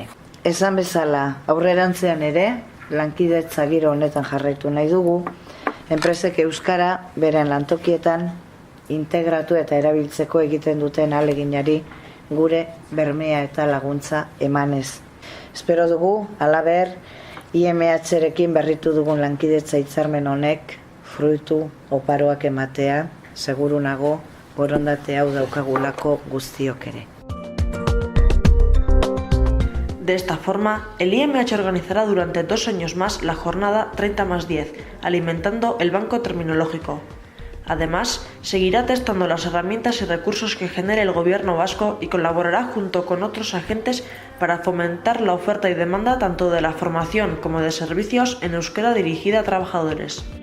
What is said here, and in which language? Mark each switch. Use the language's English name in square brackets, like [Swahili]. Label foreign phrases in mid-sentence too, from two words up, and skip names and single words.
[Basque] Esan bezala, aurrerantzean ere, lankidetza giro honetan jarraitu nahi dugu, enpresek euskara beren lantokietan integratu eta erabiltzeko egiten duten ahaleginari gure bermea eta laguntza emanez. Espero dugu, halaber, IMH-rekin berritu dugun lankidetza hitzarmen honek fruitu oparoak ematea, seguru nago borondate hau daukagulako guztiok ere. [Spanish] De esta forma, el IMH organizará durante 2 años más la jornada 30+10, alimentando el banco terminológico. Además, seguirá testando las herramientas y recursos que genere el Gobierno vasco y colaborará junto con otros agentes para fomentar la oferta y demanda tanto de la formación como de servicios en euskera dirigida a trabajadores.